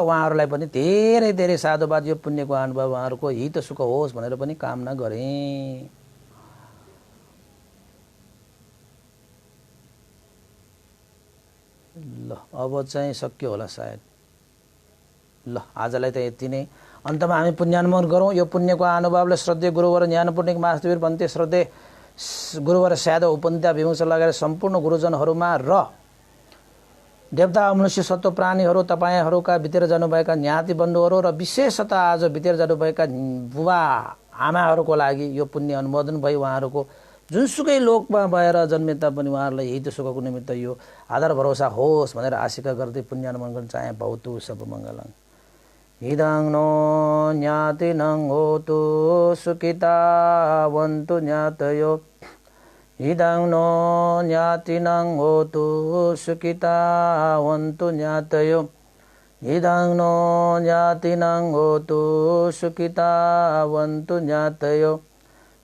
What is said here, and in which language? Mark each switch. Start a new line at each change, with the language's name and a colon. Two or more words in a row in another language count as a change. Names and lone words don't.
Nepali: उहाँहरूलाई पनि धेरै धेरै साधुवाद, यो पुण्यको अनुभव उहाँहरूको हित सुख होस् भनेर पनि कामना गरेँ। ल अब चाहिँ सक्यो होला सायद। ल आजलाई त यति नै। अन्तमा हामी पुण्यानुमोदन गरौँ। यो पुण्यको अनुभवले श्रद्धेय गुरुवर ज्ञानपूर्णिक मास्तवीर भन्ते श्रद्धेय गुरुवर स्यादव उपन्या विमर्श लगाएर सम्पूर्ण गुरुजनहरूमा र देवता मनुष्य सत्व प्राणीहरू तपाईँहरूका बितेर जानुभएका ज्ञाति बन्धुहरू र विशेषतः आज बितेर जानुभएका बुबा आमाहरूको लागि यो पुण्य अनुमोदन भई उहाँहरूको जुनसुकै लोकमा भएर जन्मे तापनि उहाँहरूलाई हित सुखको निमित्त यो आधार भरोसा होस् भनेर आशिका गर्दै पुण्य अनुमोदन गर्न चाहे।
Pali: भवतु सब मङ्गलम्। इदं नो ज्ञातिनं होतु सुखितावन्तु ज्ञातयो। इदं नो ज्ञातिनं होतु सुखितावन्तु ज्ञातयो। इदं नो ज्ञातिनं होतु सुखितावन्तु ज्ञातयो।